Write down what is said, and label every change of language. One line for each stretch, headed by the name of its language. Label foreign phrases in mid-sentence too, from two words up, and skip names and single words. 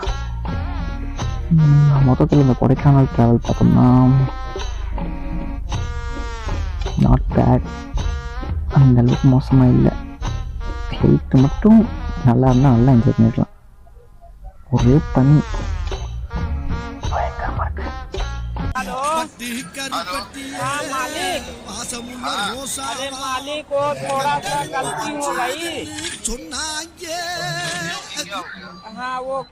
Tamil: மொத்தத்தில் இந்த கொடைக்கானல் ட்ராவல் பார்த்தோம்னா
English: not bad,
Tamil: அந்த அளவுக்கு மோசமாக இல்லை. ஹெல்த் மட்டும் நல்லா இருந்தால் நல்லா என்ஜாய் பண்ணிடலாம். ஒரே பனி பயங்கரமாக இருக்கு.
Hindi: मालिक को थोड़ा सा गलती हो गई। हाँ वो